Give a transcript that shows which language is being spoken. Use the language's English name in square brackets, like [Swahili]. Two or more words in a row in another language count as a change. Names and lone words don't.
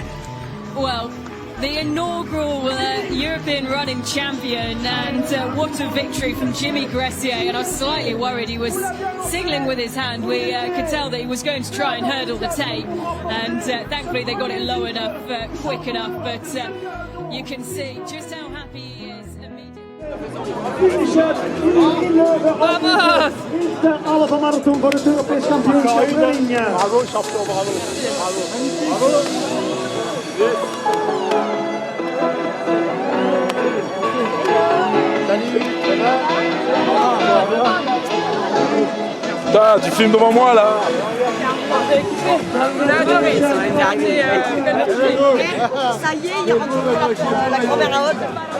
[English] Well, the inaugural European running champion, and what a victory from Jimmy Gressier. And I was slightly worried he was signalling with his hand. We could tell that he was going to try and hurdle the tape, and thankfully they got it low enough, quick enough, but you can see just how happy he is immediately. [Dutch] Eerste halve marathon voor het Europees kampioenschap running. [French] Bravo, champion, bravo. Bravo. Putain, tu filmes devant moi là. Ça y est, il a rencontré la grand-mère à Haute.